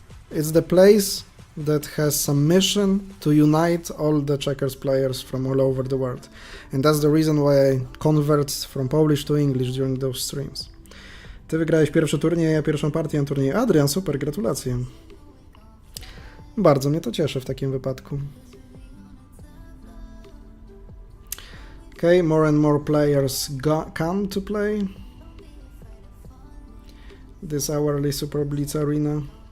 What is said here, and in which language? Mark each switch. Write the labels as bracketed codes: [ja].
[en] It's the place that has some mission to unite all the checkers players from all over the world, and that's the reason why I convert from Polish to English during those streams. [pl] Ty wygrałeś pierwszy turniej, ja pierwszą partię na turnieju. Adrian, super, gratulacje. Bardzo mnie to cieszy w takim wypadku. [en] Okay, more and more players come to play this hourly Super Blitz Arena.